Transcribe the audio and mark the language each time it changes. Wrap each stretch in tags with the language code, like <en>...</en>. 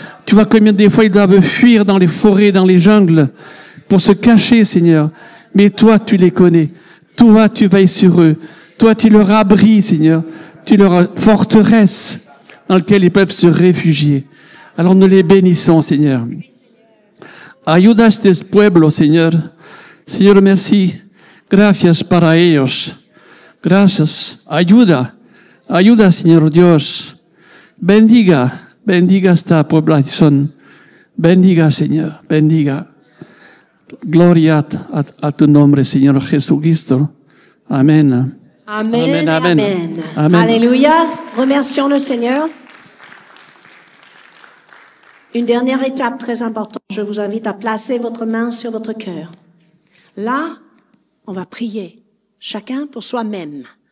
<fr>Tu vois combien des fois ils doivent fuir dans les forêts, dans les jungles, pour se cacher, Seigneur. Mais toi, tu les connais. Toi, tu veilles sur eux. Toi, tu leur abris, Seigneur. Tu leur forteresse dans laquelle ils peuvent se réfugier. Alors nous les bénissons, Seigneur.</fr> <es>Ayuda a este pueblo, Señor. Señor, merci. Gracias para ellos. Gracias. Ayuda, Señor Dios. Bendiga esta población. Bendiga, Señor. Bendiga. Gloria a tu nombre, Señor Jesucristo. Amén.</es> <fr>Amen, amen. Alléluia. Remercions le Seigneur. Une dernière étape très importante. Je vous invite à placer votre main sur votre cœur. Là, on va prier, chacun pour soi-même.</fr>